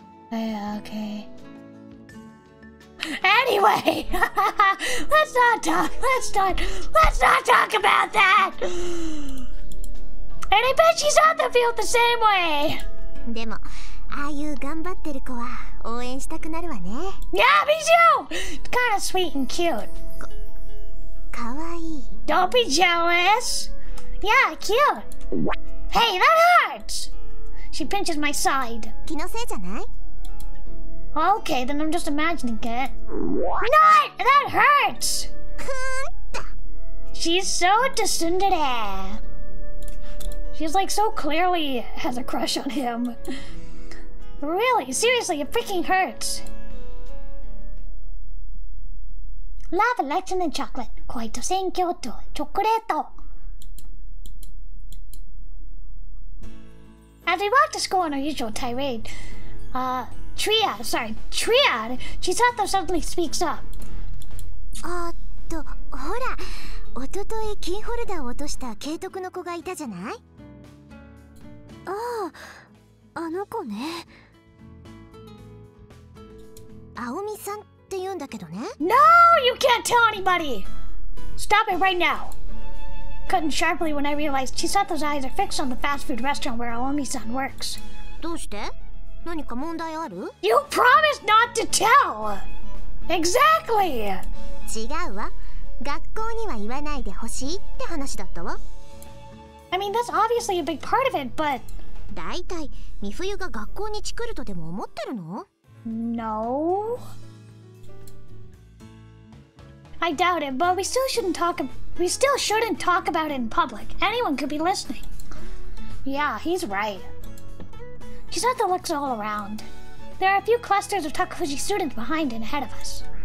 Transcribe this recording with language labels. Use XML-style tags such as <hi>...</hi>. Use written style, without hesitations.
<en>Yeah, okay. Anyway, let's not talk about that. And I bet she's on the field the same way.</en> <ja>でも、ああいう頑張ってる子は応援したくなるわね。</ja> <en>Yeah, me too. It's kind of sweet and cute.</en> <ja>かわいい。</ja> <en>Don't be jealous. Yeah, cute. Hey, that hurts. She pinches my side.</en> <ja>気のせいじゃない？</ja> <en>Okay, then I'm just imagining it. Not! That hurts! She's so tsundere. She's like so clearly has a crush on him. Really, seriously, it freaking hurts. Love, election, and chocolate.</en> <ja>恋と選挙とチョコレート.</ja> <en>As we walk to school on our usual tirade, Triad, Chisato suddenly speaks up.</en> <ja>ほら、おとといキーホルダーを落とした慶徳の子がいたじゃない？ああ、あの子ね。青みさんって言うんだけどね。</ja> <en>No, you can't tell anybody! Stop it right now! Cutting sharply when I realized Chisato's eyes are fixed on the fast food restaurant where Aomi-san works.</en> <ja>どうして？何か問題ある？</ja> <en>You promised not to tell! Exactly!</en> <ja>違うわ。学校には言わないでほしいって話だったわ。</ja> <en>I mean, that's obviously a big part of it, but...</en> <ja>だいたい美冬が学校にチクるとでも思ってるの？</ja> <en>No. I doubt it, but we still shouldn't talk about it in public. Anyone could be listening. Yeah, he's right. Chisato looks all around. There are a few clusters of Takafuji students behind and ahead of us.</en>